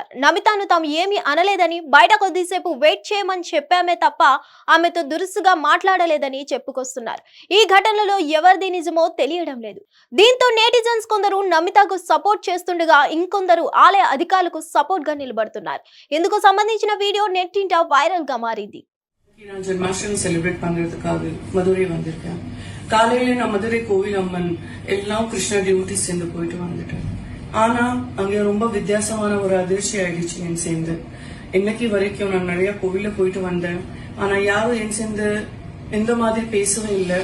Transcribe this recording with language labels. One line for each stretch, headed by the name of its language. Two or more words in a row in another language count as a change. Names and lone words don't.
Telugu: నమితను తాము ఏమీ అనలేదని, బయట కొద్దిసేపు వెయిట్ చేయమని చెప్పామే తప్ప ఆమెతో దురుసుగా మాట్లాడలేదని చెప్పుకొస్తున్నారు. ఈ ఘటనలో ఎవరిది నిజమో తెలియడం లేదు. దీంతో నెటిజన్స్ కొందరు నమితకు సపోర్ట్ చేస్తుండగా ఇంకొందరు ఆలయ అధికారులకు సపోర్ట్ గా నిలబడుతున్నారు. ఇందుకు సంబంధించిన వీడియో నెట్టింట వైరల్ గా మారింది.
Tamil: நான் ஜென்மாஷ்டமி செலிப்ரேட் பண்றதுக்காக மதுரை வந்திருக்கேன். காலையில நான் மதுரை கோவில் அம்மன் எல்லாம் கிருஷ்ண டியூட்டி சேர்ந்து போயிட்டு வந்துட்டேன். ஆனா அங்க ரொம்ப வித்தியாசமான ஒரு அதிர்ச்சி ஆயிடுச்சு என் சேர்ந்து. இன்னைக்கு வரைக்கும் நான் நிறைய கோவில போயிட்டு வந்தேன். ஆனா யாரும் என் சேர்ந்து இந்த மாதிரி பேசவே இல்லை.